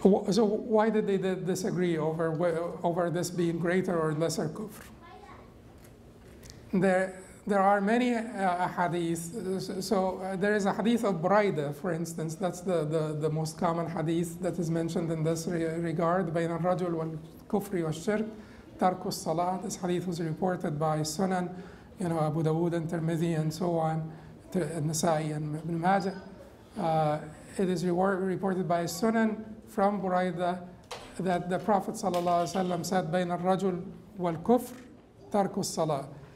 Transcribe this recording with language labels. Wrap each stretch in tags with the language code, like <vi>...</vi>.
<en>So why did they disagree over this being greater or lesser kufr? There are many hadith. So there is a hadith of Buraida, for instance. That's the most common hadith that is mentioned in this regard.</en> <ar>بين الرجل والكفر والشرك ترك الصلاة.</ar> <en>This hadith was reported by Sunan, Abu Dawud and Tirmidhi and so on, Nasa'i and Ibn Majah. It is reported by Sunan from Buraida that the Prophet ﷺ said,</en> <ar>بين الرجل والكفر ترك الصلاة.</ar>